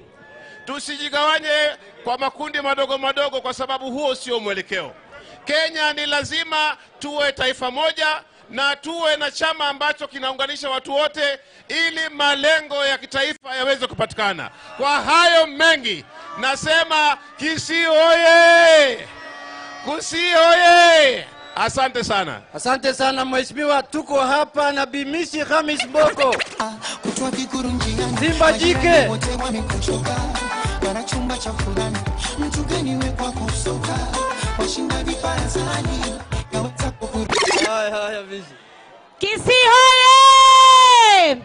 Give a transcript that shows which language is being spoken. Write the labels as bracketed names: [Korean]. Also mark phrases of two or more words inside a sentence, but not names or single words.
[Swahili] Tusijigawanye kwa makundi madogo madogo, kwa sababu huo sio mwelekeo. Kenya ni lazima tuwe taifa moja na tuwe na chama ambacho kinaunganisha watu wote, ili malengo ya kitaifa yaweze kupatikana. Kwa hayo mengi nasema Kisii oye! Kisii oye! Asante sana. Asante sana Mheshimiwa, tuko hapa na Bimisi Khamis Boko. Simba jike. Kisii hoye!